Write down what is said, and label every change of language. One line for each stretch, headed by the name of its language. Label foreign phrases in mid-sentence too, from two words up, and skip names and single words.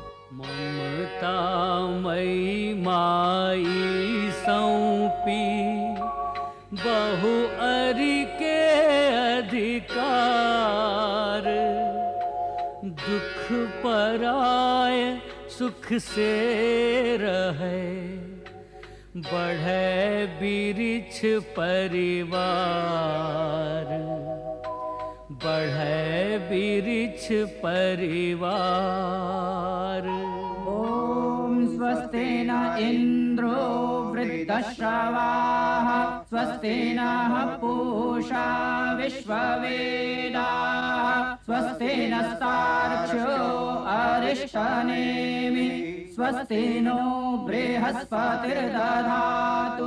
Bhojpuri: ममता मई माई सौंपी बहु अरि के अधिकार, दुख पराय सुख से रहे, बढ़े बिरिछ परिवार, बढ़े बिरिछ परिवार।
Sanskrit: ओम स्वस्ति न इंद्रो वृद्धश्रवाः, स्वस्ति नः पूषा विश्ववेदाः, स्वस्ति नस्तार्क्ष्यो अरिष्टनेमि, स्वस्ति नो बृहस्पतिर्दधातु।